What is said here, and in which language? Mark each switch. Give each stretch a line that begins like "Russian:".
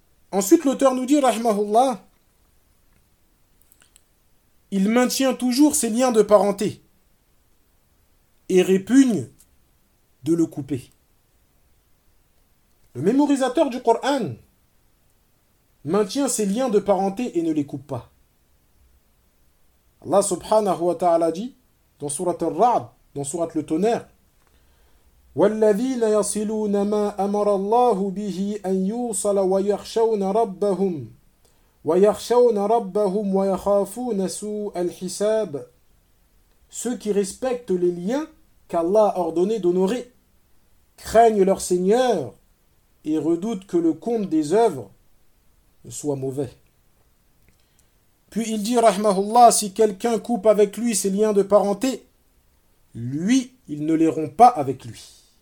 French: Ensuite, l'auteur nous dit, rahmahullah, il maintient toujours ses liens de parenté et répugne de le couper. Le mémorisateur du Coran maintient ses liens de parenté et ne les coupe pas. Allah subhanahu wa ta'ala dit dans Surat Ar-Ra'd, dans Surat le Tonnerre,
Arabic: وَالَّذِينَ يَصِلُونَ مَا أَمَرَ اللَّهُ بِهِ أَنْ يُوصَلَ وَيَخْشَوْنَ رَبَّهُمْ وَيَخْشَوْنَ رَبَّهُمْ وَيَخَافُونَ سُوءَ الْحِسَابِ.
French: Ceux qui respectent les liens qu'Allah a ordonné d'honorer craignent leur Seigneur et redoutent que le compte des œuvres ne soit mauvais. Puis il dit, rahmahullah, si quelqu'un coupe avec lui ses liens de parenté, lui, il ne les rompt pas avec lui.